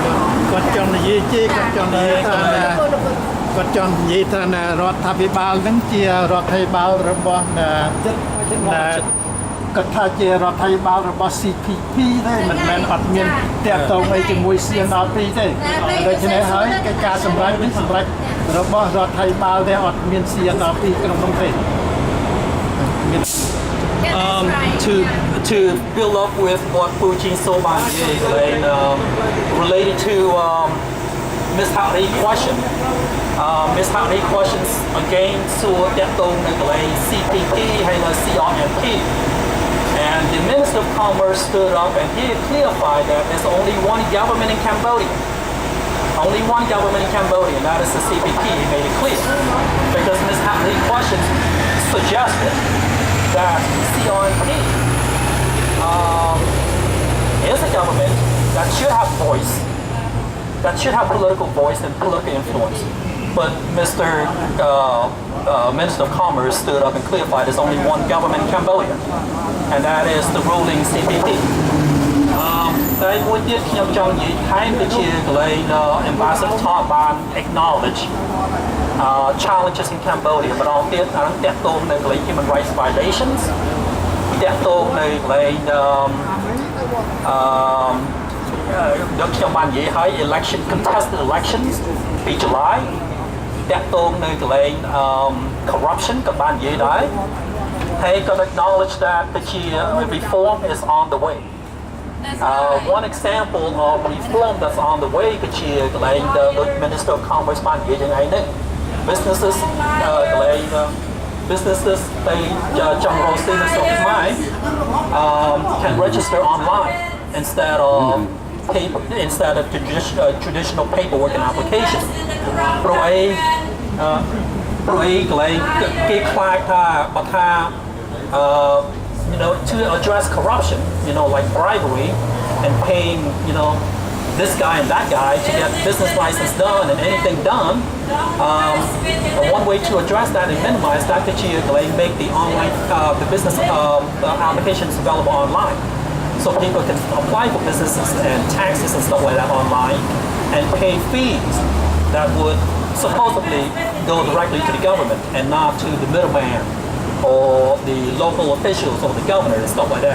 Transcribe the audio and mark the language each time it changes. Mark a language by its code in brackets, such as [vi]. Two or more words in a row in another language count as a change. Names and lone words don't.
[km] គាត់ចង់និយាយជាគាត់ចង់និយាយថាគាត់ចង់និយាយថារដ្ឋាភិបាលហ្នឹងជារដ្ឋាភិបាលរបស់គាត់ថាជារដ្ឋាភិបាលរបស់ CPP ទេមិនមែនអត់មានតាក់ទងអីជាមួយ CNRP ទេដូច្នេះហើយកិច្ចការសម្រេចនេះសម្រេចរបស់រដ្ឋាភិបាលទេអត់មាន CNRP ក្នុងនោះទេ [en] to build up with what Pujin Soban related to Miss Harry question Miss Harry questions again [km] សួរតាក់ទងនឹងកន្លែង CPP ហើយនៅ CRMP [en] and the Minister of Commerce stood up and he clarified that there's only one government in Cambodia. Only one government in Cambodia, and that is the CPP. He made it clear. Because Ms. Hatley's questions suggested that CRMP is a government that should have voice, that should have political voice and political influence. But Mr. Minister of Commerce stood up and clarified there's only one government in Cambodia, and that is the ruling CPP. [km] តែមួយទៀតខ្ញុំចង់និយាយថែមទៅជាកន្លែង Ambassador Todd បាន [en] acknowledge challenges in Cambodia [km] ម្ដងទៀតអានឹងតាក់ទងនៅកន្លែង [en] human rights violations [km] តាក់ទងនៅកន្លែង ដូចខ្ញុំបាននិយាយហើយ [en] election contested elections [km] ពី July តាក់ទងនៅកន្លែង corruption ក៏បាននិយាយដែរហើយក៏ [en] acknowledge that the reform is on the way. One example of reform that's on the way [km] គឺជាកន្លែង [en] the Minister of Commerce [km] បាននិយាយយ៉ាងនេះ businesses កន្លែង businesses ទៅចង់រកស៊ីនៅស្រុកខ្មែរ [en] can register online instead of traditional paperwork and application [km] ព្រោះអីកន្លែងគេខ្លាចថាបើថា [en] to address corruption, like bribery and paying, this guy and that guy to get business license done and anything done. One way to address that and minimize that is to make the online, the business applications available online, so people can apply for businesses and taxes and stuff like that online, and pay fees that would supposedly go directly to the government and not to the middleman or the local officials or the governor and stuff like that.